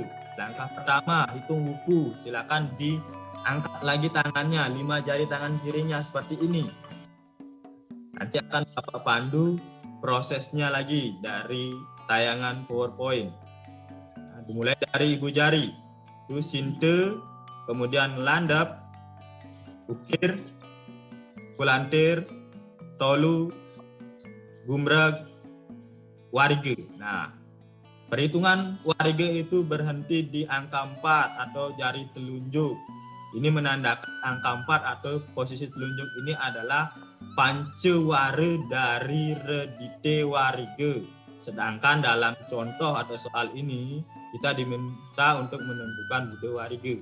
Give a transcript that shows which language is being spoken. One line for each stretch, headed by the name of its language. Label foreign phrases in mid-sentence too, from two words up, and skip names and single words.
Indonesian: Langkah pertama, hitung wuku. Silakan diangkat lagi tangannya, 5 jari tangan kirinya seperti ini. Nanti akan Bapak pandu prosesnya lagi dari tayangan PowerPoint. Nah, dimulai dari ibu jari. Itu sinte, kemudian landap, ukir, kulantir, tolu, gumreg, warige. Nah, perhitungan warige itu berhenti di angka 4 atau jari telunjuk. Ini menandakan angka 4 atau posisi telunjuk ini adalah panceware dari redite warige. Sedangkan dalam contoh atau soal ini kita diminta untuk menentukan bude warige.